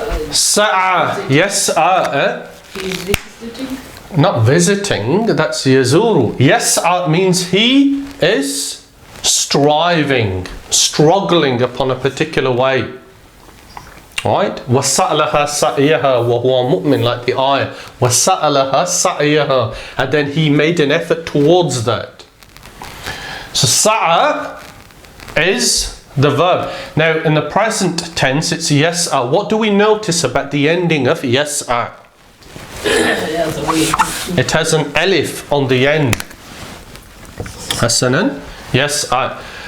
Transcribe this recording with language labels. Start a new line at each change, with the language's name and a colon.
Arabic: Sa'a. Yas'a.
English: He's visiting. Not visiting, that's yazuru. Yas'a means he is striving, struggling upon a particular way. Right?
Arabic: وَسَأْلَهَا سَعْيَهَا وَهُوَ مُؤْمِنٌ,
English: like the ayah.
Arabic: وَسَأْلَهَا سَعْيَهَا,
English: and then he made an effort towards that. So sa'a is the verb. Now in the present tense it's yas'a. What do we notice about the ending of yas'a? It has an alif on the end. Hasanan? Yas'a.